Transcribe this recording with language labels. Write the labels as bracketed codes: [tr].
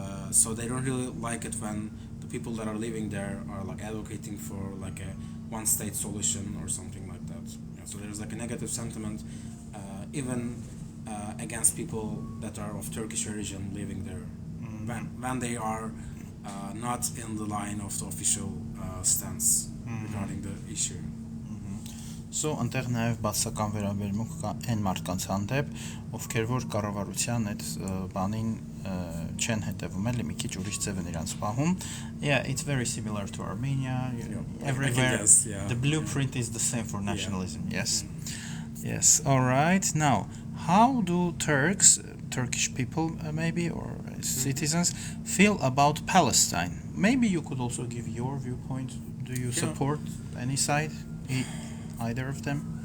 [en] So they don't really like it when the people that are living there are like advocating for like a one-state solution or something like that. Yeah, so there's like a negative sentiment, even against people that are of Turkish origin living there, when they are not in the line of the official stance regarding the issue. [hy] So այնտեղ նաև բացական վերաբերմունք կա այն մարդկանց հանդեպ, ովքեր որ կառավարության այդ բանին չեն հետևում, էլի մի քիչ ուրիշ ձև են իրանց պահում. [en] Yeah, it's very similar to Armenia. Everywhere the blueprint is the same for nationalism. Yes. Yes. All right. Now, how do Turks Turkish people maybe or citizens feel about Palestine. Maybe you could also give your viewpoint. Do you support any side, either of them?